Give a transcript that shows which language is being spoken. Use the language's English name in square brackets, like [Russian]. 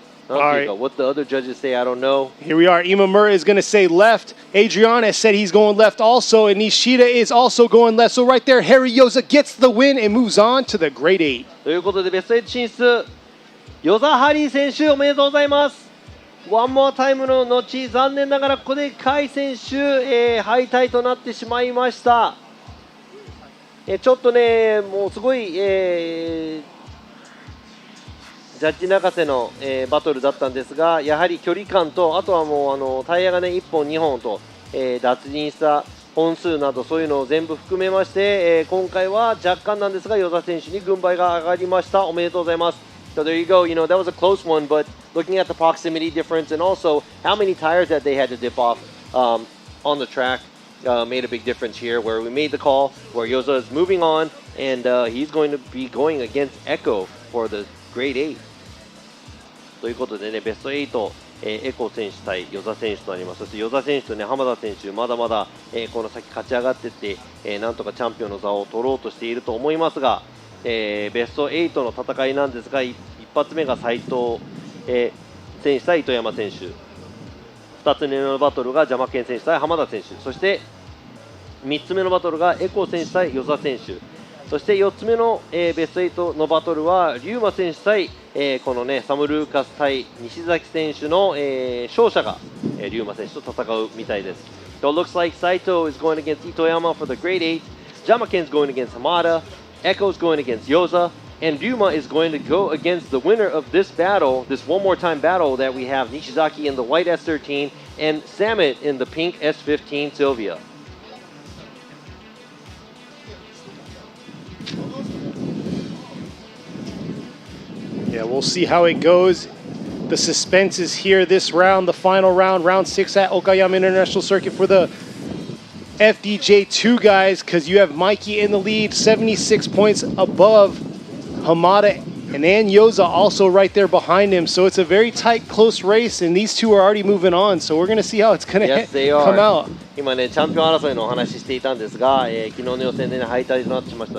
[Japanese] なんていうか、 [English] what the other judges say, I don't know. Here we are. Imamura is going to say left. Adriana said he's going left also, and Nishida is also going left. So right there, Harry Yoza gets the win and moves on to the Grade 8. [Japanese] ということで、ベスト8進出、ヨザ・ハリー選手おめでとうございます。ワンモアタイムの後、残念ながらここでカイ選手、敗退となってしまいました。ちょっとね、もうすごい、ジャッジ泣かせの、バトルだったんですが、やはり距離感と、あとはもうタイヤがね1本2本と、脱輪した本数などそういうのを全部含めまして、今回は若干なんですが与座選手に軍配が上がりました。おめでとうございます。 [English] So there you go. That was a close one, but looking at the proximity difference and also how many tires that they had to dip off on the track made a big difference here. Where we made the call, where Yoza is moving on, and he's going to be going against Echo for the Grade 8. [Japanese] ということでね、ベスト8、エコ選手対与座選手となります。そして与座選手とね、浜田選手、まだまだ、この先勝ち上がっていって、なんとかチャンピオンの座を取ろうとしていると思いますが、ベスト8の戦いなんですが、一発目が斉藤、選手対糸山選手、2つ目のバトルが邪魔健選手対浜田選手、そして3つ目のバトルがエコ選手対与座選手、そして4つ目の、ベスト8のバトルは龍馬選手対、このねサム・ルーカス対西崎選手の、勝者が、龍馬選手と戦うみたいです。 [English] So it looks like Saito is going against Itoyama for the Grade 8, Jamaken is going against Hamada, Echo is going against Yoza, and Ryuma is going to go against the winner of this battle, this one more time battle that we have Nishizaki in the white S13 and Samet in the pink S15 Sylvia. Yeah, we'll see how it goes. The suspense is here this round, the final round, round 6 at Okayama International Circuit for the FDJ2 guys, because you have Mikey in the lead, 76 points above Hamada, and Yoza also right there behind him. So it's a very tight, close race, and these two are already moving on. So we're going to see how it's going to come out. [Japanese] 今ね、チャンピオン争いのお話ししていたんですが、昨日の予選で、ね、敗退となってしました。